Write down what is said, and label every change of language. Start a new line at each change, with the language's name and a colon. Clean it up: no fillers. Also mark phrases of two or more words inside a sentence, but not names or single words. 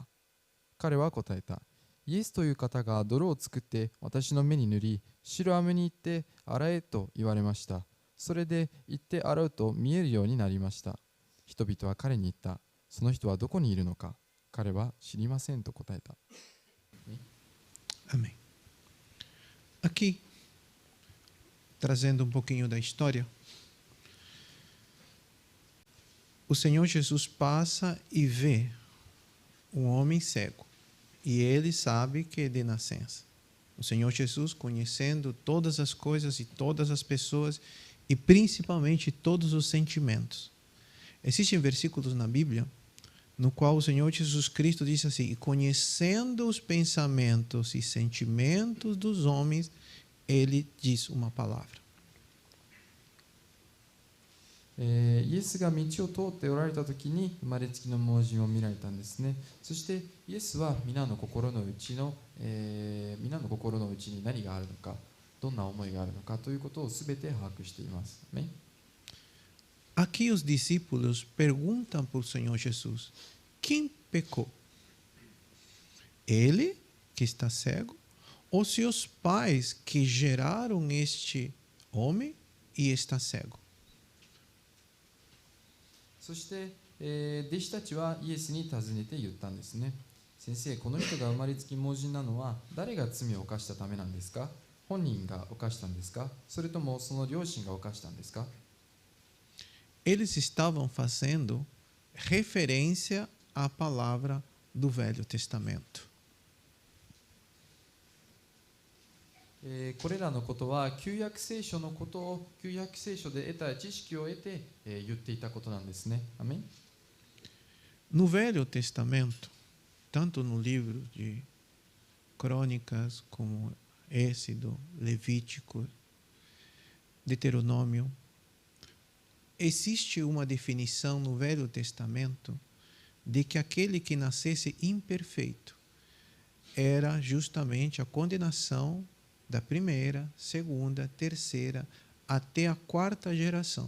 Japanese: 彼は答えた。イエスという方が泥を作って私の目に塗り、シロアムに行って洗えと言われました。それで行って洗うと見えるようになりました。人々は彼に言った。その人はどこにいるのか？彼は知りませんと答えた。
Portuguese: Amém. Aqui, trazendo pouquinho da história, o Senhor Jesus passa e vê um homem cego. E ele sabe que é de nascença. O Senhor Jesus, conhecendo todas as coisas e todas as pessoas, e principalmente todos os sentimentos. Existem versículos na Bíblia no qual o Senhor Jesus Cristo disse assim: e conhecendo os pensamentos e sentimentos dos homens, ele diz uma palavra.
Japanese: イエスが道を通っておられた時に生まれつきの盲人を見られたんですね。そしてイエスは皆の心の内に何があるのか、どんな思いがあるのかということをすべて把握しています。ね。
Portuguese: Aqui os discípulos perguntam para o Senhor Jesus: quem pecou? Ele, que está cego, ou seus pais que geraram este homem e está cego?
Japanese: そして、弟子たちはイエスに尋ねて言ったんですね。先生、この人が生まれつき盲人なのは誰が罪を犯したためなんですか？本人が犯したんですか？それともその両親が犯したんですか？
Portuguese: Eles estavam fazendo referência à palavra do Velho Testamento.
Japanese: これらのことは旧約聖書のことを旧約聖書で得た知識を得て、言っていたことなんですね。アメン。
Portuguese: No Velho Testamento, tanto no livro de Crônicas como Êxodo, Levítico, Deuteronômio, existe uma definição no Velho Testamento de que aquele que nascesse imperfeito era justamente a condenação da primeira, segunda, terceira, até a quarta geração.